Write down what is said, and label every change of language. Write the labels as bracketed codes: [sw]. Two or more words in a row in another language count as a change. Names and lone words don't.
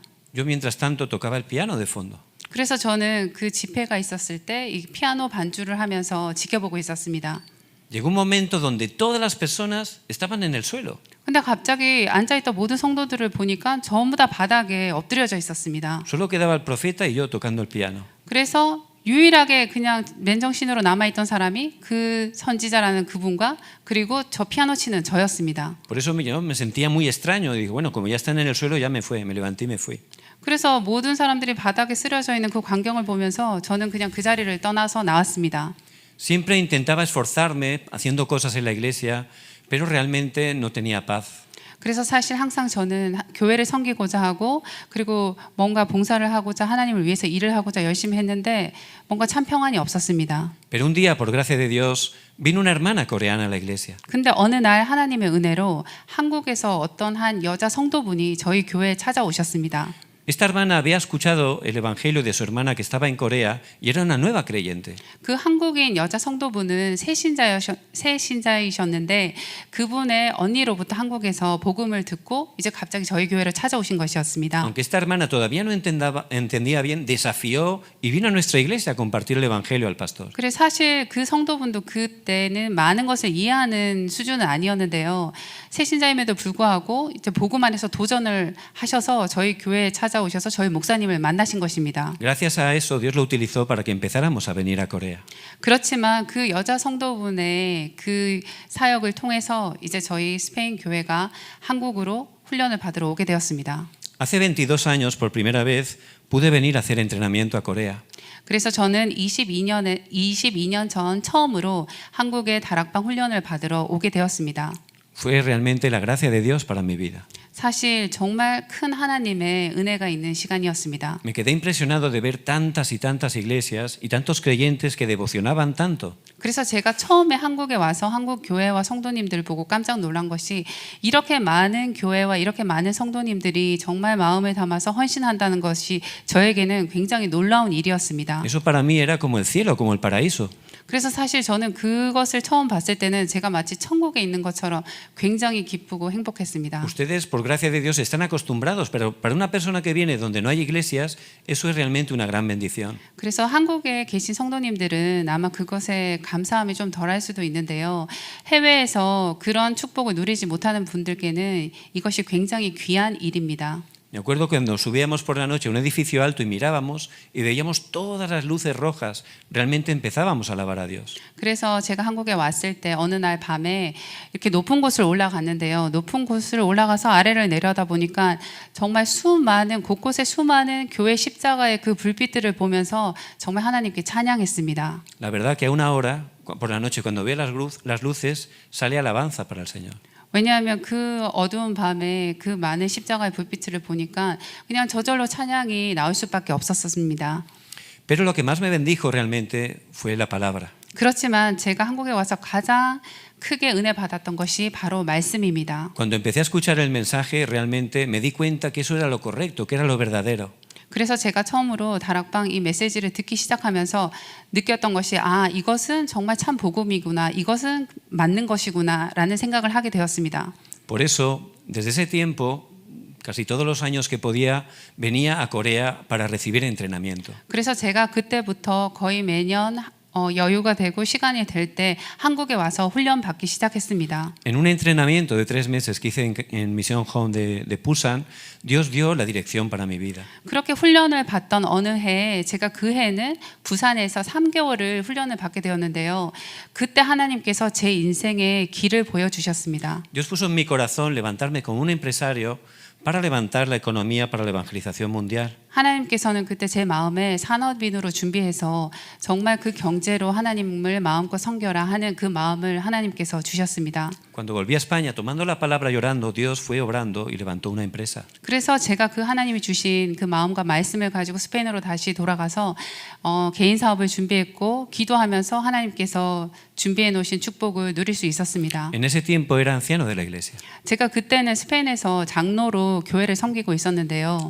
[es] Yo mientras tanto tocaba el piano de fondo. [ko] 그래서 저는 그 집회가 있었을 때 이 피아노 반주를 하면서 지켜보고 있었습니다. [es] Llegó un momento donde todas las personas estaban en el suelo. [ko] 근데 갑자기 앉아있던 모든 성도들을 보니까 전부 다 바닥에 엎드려져 있었습니다. [es] Solo quedaba el profeta y yo tocando el piano. [ko] 그래서 유일하게 그냥 맨정신으로 남아있던 사람이 그 선지자라는 그분과 그리고 저 피아노 치는 저였습니다. [es] Por eso yo me sentía muy extraño. Y digo, bueno, como ya están en el suelo, ya me levanté y me fui. [ko] 그래서 모든 사람들이 바닥에 쓰러져 있는 그 광경을 보면서 저는 그냥 그 자리를 떠나서 나왔습니다. [es] Siempre intentaba esforzarme haciendo cosas en la iglesia, pero realmente no tenía paz. [ko] 그래서 사실 항상 저는 교회를 섬기고자 하고 그리고 뭔가 봉사를 하고자 하나님을 위해서 일을 하고자 열심히 했는데 뭔가 참 평안이 없었습니다. [es] Pero un día, por gracia de Dios, vino una hermana coreana a la iglesia. [ko] 근데 어느 날 하나님의 은혜로 한국에서 어떤 한 여자 성도분이 저희 교회에 찾아오셨습니다. [es] Esta hermana había escuchado el evangelio de su hermana que estaba en Corea y era una nueva creyente. [ko] 그 한국인 여자 성도분은 새 신자이셨는데 그분의 언니로부터 한국에서 복음을 듣고 이제 갑자기 저희 교회를 찾아오신 것이었습니다. [es] Aunque esta hermana todavía no entendía bien, desafió y vino a nuestra iglesia a compartir el evangelio al pastor. [ko] 그래서 사실 그 성도분도 그때는 많은 것을 이해하는 수준은 아니었는데요. 새 신자임에도 불구하고 이제 복음 안에서 도전을 하셔서 저희 교회에 찾아오셔서 저희 목사님을 만나신 것입니다. [es] Gracias a eso, Dios lo utilizó para que empezáramos a venir a Corea. [ko] 그렇지만 그 여자 성도분의 그 사역을 통해서 이제 저희 스페인 교회가 한국으로 훈련을 받으러 오게 되었습니다. [es] Hace 22 años, por primera vez, pude venir a hacer entrenamiento a Corea. [ko] 그래서 저는 22년 전 처음으로 한국의 다락방 훈련을 받으러 오게 되었습니다. [es] Fue realmente la gracia de Dios para mi vida. [ko] 사실 정말 큰 하나님의 은혜가 있는 시간이었습니다. [es] Me quedé impresionado de ver tantas y tantas iglesias y tantos creyentes que devocionaban tanto. [ko] 그래서 제가 처음에 한국에 와서 한국 교회와 성도님들 보고 깜짝 놀란 것이 이렇게 많은 교회와 이렇게 많은 성도님들이 정말 마음을 담아서 헌신한다는 것이 저에게는 굉장히 놀라운 일이었습니다. [es] Eso para mí era como el cielo, como el paraíso. [ko] 그래서 사실 저는 그것을 처음 봤을 때는 제가 마치 천국에 있는 것처럼 굉장히 기쁘고 행복했습니다. [es] Ustedes, por gracia de Dios, están acostumbrados, pero para una persona que viene donde no hay iglesias, eso es realmente una gran bendición. [ko] 그래서 한국에 계신 성도님들은 아마 그것에 감사함이 좀 덜할 수도 있는데요. 해외에서 그런 축복을 누리지 못하는 분들께는 이것이 굉장히 귀한 일입니다. [es] Me acuerdo cuando subíamos por la noche a un edificio alto y mirábamos y veíamos todas las luces rojas, realmente empezábamos a alabar a Dios. [ko] 그래서 제가 한국에 왔을 때 어느 날 밤에 이렇게 높은 곳을 올라갔는데요. 높은 곳을 올라가서 아래를 내려다 보니까 정말 곳곳에 수많은 교회 십자가의 그 불빛들을 보면서 정말 하나님께 찬양했습니다. [es] La verdad que a una hora, por la noche, cuando ve las luces, sale alabanza para el Señor. [ko] 왜냐하면 그 어두운 밤에 그 많은 십자가의 불빛을 보니까 그냥 저절로 찬양이 나올 수밖에 없었습니다. [es] Pero lo que más me bendijo realmente fue la palabra. [ko] 그렇지만 제가 한국에 와서 가장 크게 은혜 받았던 것이 바로 말씀입니다. [es] Cuando empecé a escuchar el mensaje, realmente me di cuenta que eso era lo correcto, que era lo verdadero. [ko] 그래서 제가 처음으로 다락방 이 메시지를 듣기 시작하면서 느꼈던 것이 이것은 정말 참 복음이구나, 이것은 맞는 것이구나 라는 생각을 하게 되었습니다. [es] Por eso, desde ese tiempo, casi todos los años que podía, venía a Corea para recibir entrenamiento. [ko] 그래서 제가 그때부터 거의 매년 여유가 되고 시간이 될 때 한국에 와서 훈련 받기 시작했습니다. [es] En un entrenamiento de 3 meses que hice en Misión Home de Busan, Dios dio la dirección para mi vida. [ko] 그렇게 훈련을 받던 어느 해에 제가 그 해는 부산에서 3개월을 훈련을 받게 되었는데요. 그때 하나님께서 제 인생의 길을 보여주셨습니다. [es] Dios puso en mi corazón levantarme como un empresario para levantar la economía para la evangelización mundial. [ko] 하나님께서는 그때 제 마음에 산업인으로 준비해서 정말 그 경제로 하나님을 마음껏 섬겨라 하는 그 마음을 하나님께서 주셨습니다. [es] Cuando volví a España tomando la palabra llorando, Dios fue obrando y levantó una empresa. [ko] 그래서 제가 그 하나님이 주신 그 마음과 말씀을 가지고 스페인으로 다시 돌아가서 개인 사업을 준비했고 기도하면서 하나님께서 준비해 놓으신 축복을 누릴 수 있었습니다. [es] En ese tiempo era anciano de la iglesia. [ko] 제가 그때는 스페인에서 장로로 교회를 섬기고 있었는데요.